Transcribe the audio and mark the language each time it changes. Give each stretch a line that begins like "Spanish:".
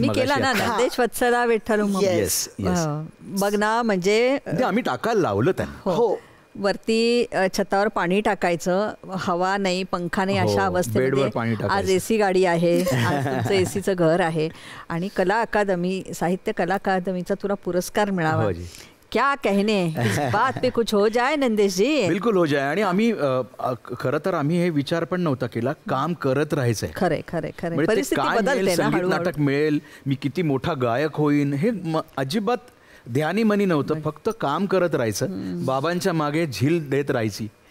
Marathi: ना, नंदेश वत्सला विठ्ठल उमप. बघ ना, म्हणजे आम्ही टाकायला लावलं त्यांना. हो, वरती छतावर पाणी टाकायचं, हवा नाही, पंखा नाही, अशा अवस्थेमध्ये आज एसी गाडी आहे, आज तुमचं एसीचं घर आहे, आणि कला अकादमी, साहित्य कला अकादमीचा तुला पुरस्कार मिळावा.
Hindi: क्या कहने, इस बात पे कुछ हो जाए नंदेश जी. बिलकुल हो जाए.
Marathi: आणि आम्ही खरं तर आम्ही हे विचार पण नव्हता केला, काम करत राहायचंय. खरे परिस्थिती बदलते ना, संगीत नाटक मिळेल, मी किती मोठा गायक होईन, हे अजिबात ध्यानी मनी नव्हतं. फक्त काम करत राहायचं, बाबांच्या मागे झील देत राहायची.